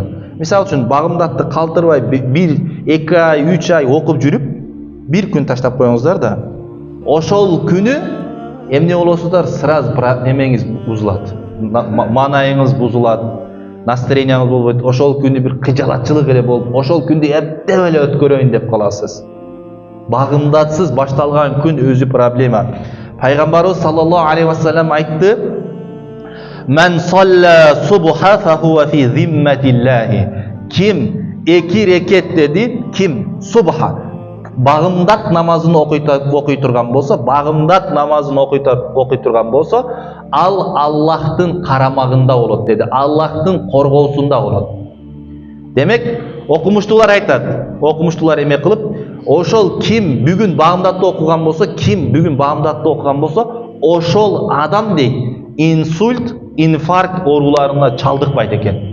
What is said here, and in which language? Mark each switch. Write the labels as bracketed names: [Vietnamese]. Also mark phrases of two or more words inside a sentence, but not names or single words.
[Kyrgyz] Мисалы үчүн багымдатты калтырбай 1-2 ай, 3 ай окуп жүрүп, бир күн таштап коюңуздар да, ошол күнү эмне болосуздар, сразу немеңиз бузулат. Маанайыңыз бузулат, настроениеңиз болбойт. Ошол күнү бир кыжалатчылык эле болуп, ошол күндү эптеп эле өткөрөйүн деп каласыз. Багымдатсыз башталган күн өзү проблема. [Arabic] Пайгамбарыбыз صلى الله عليه وسلم айтты: "من صلى الصبح فهو في ذمة الله." [Kyrgyz] Ким 2 рекет деди, ким субха багымдат намазын окуй турган болсо, багымдат намазын окуй турган болсо, ал Аллахтын карамагында болот деди. Аллахтын коргоосунда болот. Демек, окумуштуулар айтат. Окумуштуулар эме кылып, ошол ким бүгүн багымдатты окуган болсо, ошол адам дейт, инсульт, инфаркт ооруларына чалдыкпайт экен.